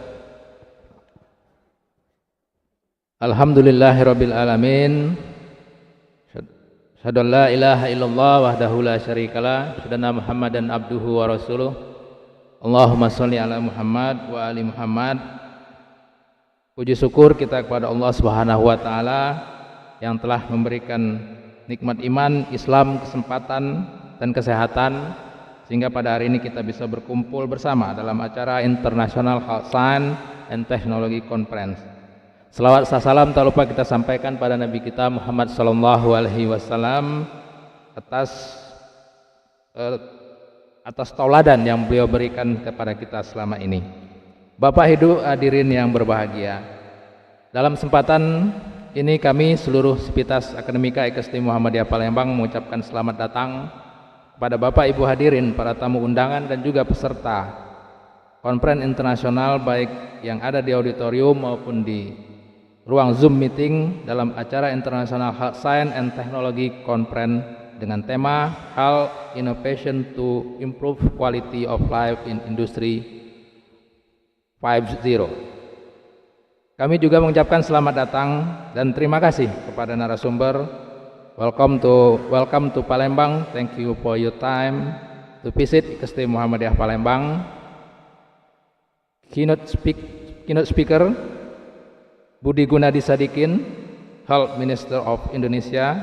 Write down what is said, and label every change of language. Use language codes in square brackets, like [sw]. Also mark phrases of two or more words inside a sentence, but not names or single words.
[ar] الحمد لله رب العالمين. أشهد أن لا إله إلا الله وحده لا شريك له، أشهد أن محمدا عبده ورسوله. اللهم صل على محمد وآل محمد. [id] Puji syukur kita kepada Allah [ar] سبحانه وتعالى [id] yang telah memberikan nikmat iman, Islam, kesempatan dan kesehatan sehingga pada hari ini kita bisa berkumpul bersama dalam acara International Health Science and Technology Conference. Selawat salam tak lupa kita sampaikan pada Nabi kita Muhammad [ar] صلى الله عليه وسلم [id] atas tauladan yang beliau berikan kepada kita selama ini. Bapak Ibu hadirin yang berbahagia, dalam kesempatan ini kami seluruh sivitas akademika IKesT Muhammadiyah Palembang mengucapkan selamat datang kepada Bapak Ibu hadirin, para tamu undangan dan juga peserta konferensi internasional baik yang ada di auditorium maupun di ruang Zoom meeting dalam acara International Health Science and Technology Conference dengan tema Health Innovation to Improve Quality of Life in Industry 5.0. Kami juga mengucapkan selamat datang dan terima kasih kepada narasumber. [en] Welcome to Palembang. Thank you for your time to visit IKesT Muhammadiyah Palembang. Keynote speaker Budi Gunadi Sadikin, Health Minister of Indonesia.